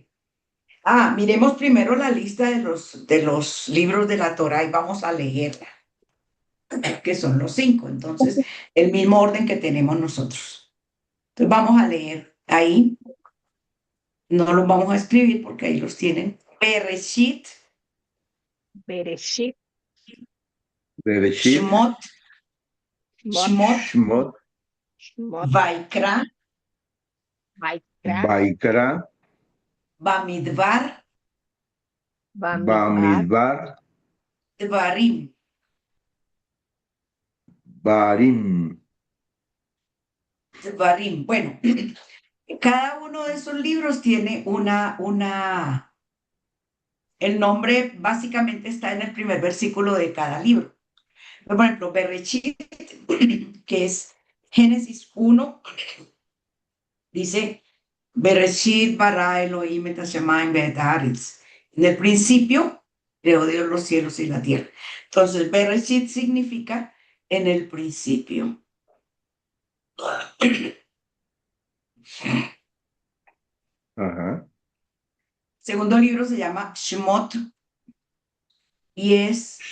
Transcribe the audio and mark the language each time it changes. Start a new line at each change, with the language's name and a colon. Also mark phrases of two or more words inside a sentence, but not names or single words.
Spanish: miremos primero la lista de los libros de la Torá y vamos a leerla, que son los 5. Entonces, el mismo orden que tenemos nosotros. Entonces, vamos a leer ahí. No los vamos a escribir porque ahí los tienen. Bereshit, Bereshit, Bereshit, Shmot, Shmot, Shmot, Shmot, Shmot, Vaikra, Vaikra, Baikra, Bamidbar, Bamidbar, Bamidbar, Dvarim. Barim. Dvarim. Bueno, cada uno de esos libros tiene el nombre básicamente está en el primer versículo de cada libro. Por ejemplo, Bereshit, que es Génesis 1, dice,
Hebrew: בראשית ברא אלהים את השמים ואת הארץ.
Spanish: En el principio creó Dios los cielos y la tierra. Entonces, Bereshit significa en el principio. Ajá. Segundo libro se llama Shemot y es